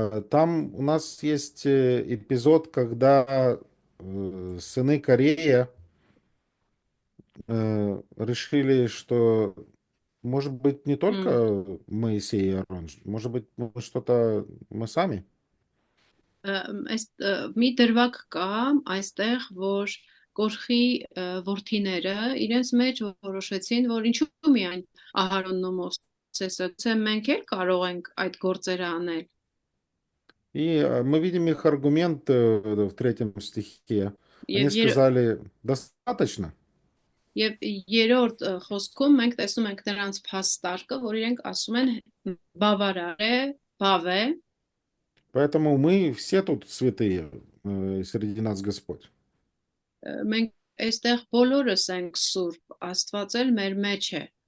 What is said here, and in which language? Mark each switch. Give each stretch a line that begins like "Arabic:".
Russian: там у нас есть эпизод, когда сыны Корея решили, что, может быть, не только Моисей и Аарон, может быть, что-то мы сами.
Armenian: այս մի դրվագ կա այստեղ, որ Կորխի որդիները իրենց մեջ որոշեցին, որ ինչու միայն Ահարոնն ու Մովսեսը, թե մենք էլ կարող ենք այդ գործերը անել։
Russian: И мы видим их аргумент в 3 стихе. Они
Armenian: Եվ
Russian: сказали, достаточно.
Armenian: Եվ երրորդ խոսքում մենք տեսնում ենք նրանց փաստարկը, որ իրենք ասում են բավարար է, բավ է,
Russian: Поэтому мы все тут святые, среди нас Господь.
Armenian: մենք այստեղ բոլորս ենք սուրբ, Աստված էլ մեր մեջ է։